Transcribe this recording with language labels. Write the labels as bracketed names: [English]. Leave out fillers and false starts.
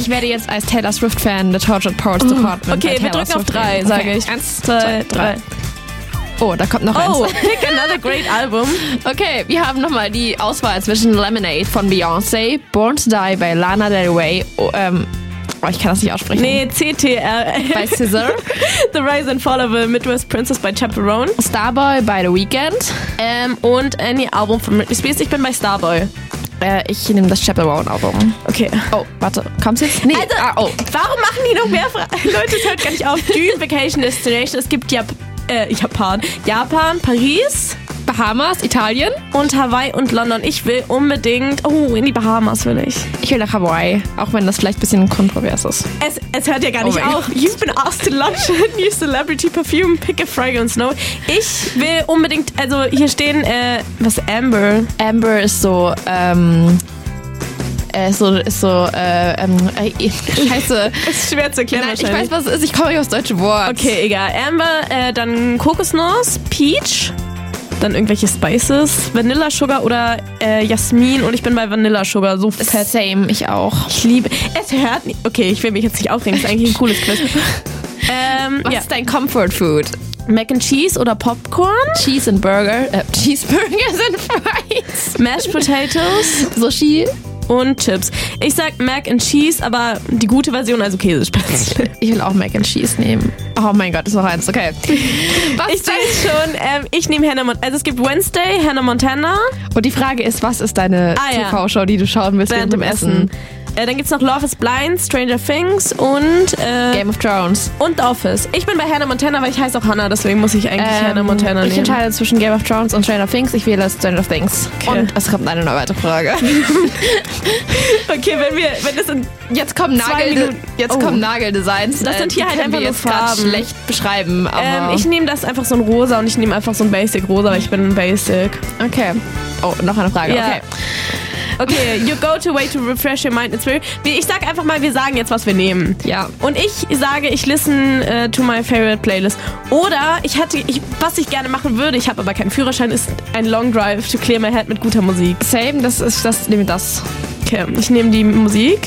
[German] Ich werde jetzt als Taylor Swift Fan The Tortured Poet Department okay, [English] by Taylor Swift. [German] Okay, wir drücken auf 3, sage ich. 1, 2, 3. Oh, da kommt noch [English] eins. Oh, another great album. [German] Okay, wir haben nochmal die Auswahl zwischen Lemonade von Beyoncé, Born to Die by Lana Del Rey, ich kann das nicht aussprechen. Nee, CTRL. By Scissor. [English] The Rise and Fall of a Midwest Princess by Chaperone. Starboy by The Weeknd. [German] Und [English] any album from Britney Spears. [German] Ich bin bei Starboy. Ich nehme das Chaperone-Album. Okay. Oh, warte. Kommst du jetzt? Nee. Also, warum machen die noch mehr Fragen? Leute, es hört gar nicht auf. Dune Vacation Destination. Es gibt Japan, Paris, Bahamas, Italien. Und Hawaii und London. Ich will unbedingt... Oh, in die Bahamas will ich. Ich will nach Hawaii. Auch wenn das vielleicht ein bisschen kontrovers ist. Es hört ja gar nicht auf. [English] You've been asked to launch a new celebrity perfume. Pick a fragrance, no? [German] Ich will unbedingt... Also hier stehen... was? Amber? Amber ist so... Scheiße. Ist schwer zu erklären. Nein, ich weiß, was es ist. Ich komme nicht aufs deutsche Wort. Okay, egal. Amber, dann Kokosnuss, Peach... Dann irgendwelche Spices, Vanilla Sugar oder Jasmin und ich bin bei Vanilla Sugar. So fett. Same, ich auch. Ich liebe. Es hört. Okay, ich will mich jetzt nicht aufregen, das ist eigentlich ein cooles Quiz. Was ist dein Comfort Food? [English] Mac and Cheese oder Popcorn? Cheese and Burger. Cheeseburgers and Fries. Mashed Potatoes. Sushi. [German] Und Chips. Ich sag Mac and Cheese, aber die gute Version, also Käsespätzle. Ich will auch Mac and Cheese nehmen. Oh mein Gott, ist noch eins. Okay. Was ich sehe schon, ich nehme Hannah Montana. Also es gibt Wednesday, Hannah Montana. Und die Frage ist, was ist deine TV-Show, die du schauen willst während dem Essen? Dann gibt's noch Love is Blind, Stranger Things und... Game of Thrones. Und The Office. Ich bin bei Hannah Montana, weil ich heiße auch Hannah, deswegen muss ich eigentlich Hannah Montana nehmen. Ich entscheide zwischen Game of Thrones und Stranger Things. Ich wähle Stranger Things. Okay. Und es kommt eine neue weitere Frage. Okay, wenn das in... Jetzt kommen Nageldesigns. Das sind hier halt einfach nur Farben. Schlecht beschreiben, aber... Ich nehme das einfach so ein Rosa und ich nehme einfach so ein Basic-Rosa, weil ich bin ein Basic. Okay. Oh, noch eine Frage. Yeah. [English] Okay, your go-to way to refresh your mind. [German] Ich sag einfach mal, wir sagen jetzt, was wir nehmen. Ja. Und ich sage, ich [English] listen to my favorite playlist. [German] Oder was ich gerne machen würde, ich habe aber keinen Führerschein, ist ein [English] Long Drive to clear my head [German] mit guter Musik. Same, das nehme ich das. Okay, ich nehme die Musik.